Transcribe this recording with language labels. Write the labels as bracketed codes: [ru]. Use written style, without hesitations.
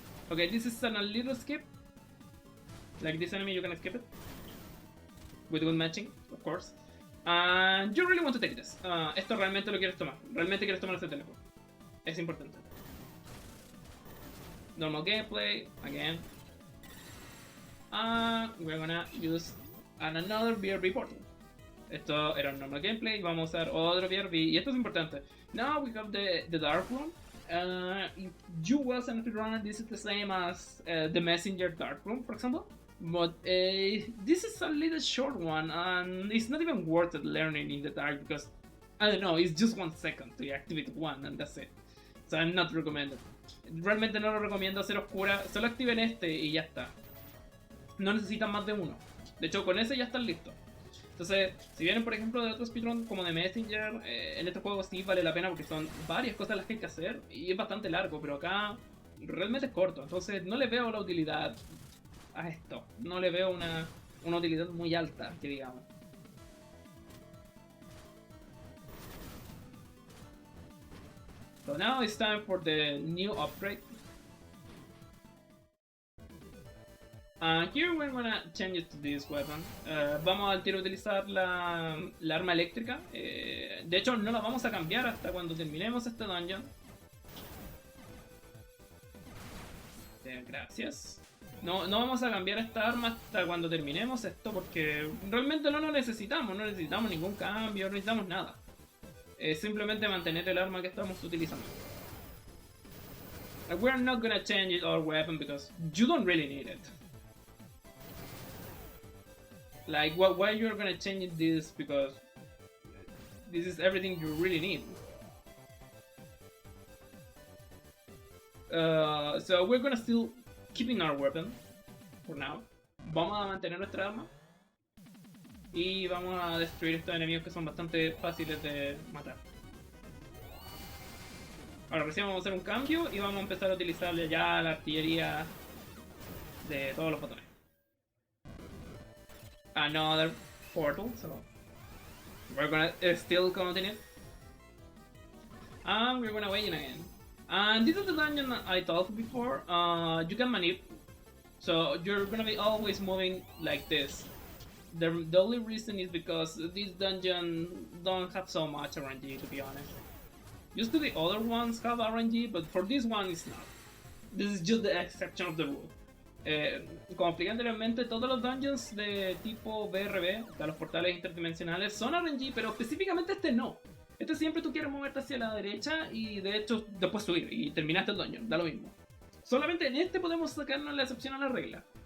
[en] Okay, this is a little skip. Like this enemy, you can skip it. With good matching, of course. And you really want to take this. [es] Esto realmente lo quieres tomar. Realmente quieres tomar este teléfono. Es importante. [en] Normal gameplay, again. We're gonna use another BRB portal. [es] Esto era un normal gameplay, vamos a usar otro BRB, y esto es importante. [en] Now we have the Dark Room. If you was an runner, this is the same as the Messenger Dark Room, for example. But this is a little short one, and it's not even worth it learning in the dark because, I don't know, it's just 1 second to activate one and that's it. So I'm not recommended. [es] Realmente no lo recomiendo hacer oscura, solo activen este y ya está. No necesitan más de uno. De hecho, con ese ya están listos. Entonces, si vienen por ejemplo de otros speedrun como de Messenger, en este juego sí vale la pena porque son varias cosas las que hay que hacer y es bastante largo, pero acá realmente es corto. Entonces no le veo la utilidad a esto. No le veo una utilidad muy alta, que digamos. [en] So now it's time for the new upgrade. And here we're gonna change it to this weapon. [es] Vamos al tiro a utilizar la arma eléctrica. De hecho, no la vamos a cambiar hasta cuando terminemos este dungeon. Gracias. No vamos a cambiar esta arma hasta cuando terminemos esto porque realmente no lo necesitamos. No necesitamos ningún cambio, no necesitamos nada. Simplemente mantener el arma que estamos utilizando. [en] We're not gonna change our weapon because you don't really need it. Like, why you're gonna change this? Because this is everything you really need. So we're gonna still keeping our weapon for now. [es] Vamos a mantener nuestra arma y vamos a destruir estos enemigos que son bastante fáciles de matar. Ahora recién vamos a hacer un cambio y vamos a empezar a utilizar ya la artillería de todos los botones. [en] Another portal, so we're gonna still continue. And we're gonna wait again. And this is the dungeon I told before. You can manipulate, so you're gonna be always moving like this. The only reason is because this dungeon don't have so much RNG, to be honest. Just the other ones have RNG, but for this one it's not. This is just the exception of the rule. [es] Como expliqué anteriormente, todos los dungeons de tipo BRB, o sea, los portales interdimensionales, son RNG, pero específicamente este no. Este siempre tú quieres moverte hacia la derecha y de hecho después subir y terminaste el dungeon, da lo mismo. Solamente en este podemos sacarnos la excepción a la regla.